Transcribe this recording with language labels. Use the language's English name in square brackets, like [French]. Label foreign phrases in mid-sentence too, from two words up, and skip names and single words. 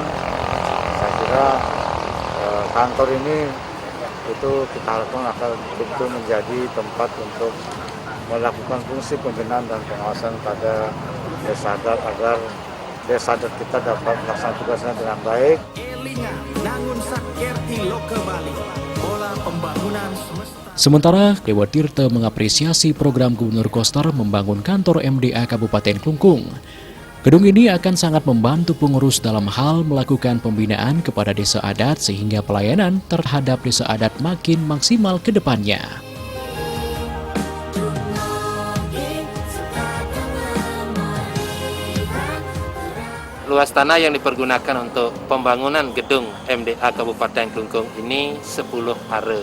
[Indonesian] Saya kira kantor ini itu kita harapkan akan betul menjadi tempat untuk melakukan fungsi pembinaan dan pengawasan pada desa adat agar desa adat kita dapat melaksanakan tugasnya dengan baik. Sementara Dewa Tirta mengapresiasi program Gubernur Koster membangun kantor MDA Kabupaten Klungkung. Gedung ini akan sangat membantu pengurus dalam hal melakukan pembinaan kepada desa adat sehingga pelayanan terhadap desa adat makin maksimal ke depannya. Luas tanah yang dipergunakan untuk pembangunan gedung MDA Kabupaten Klungkung ini 10 are.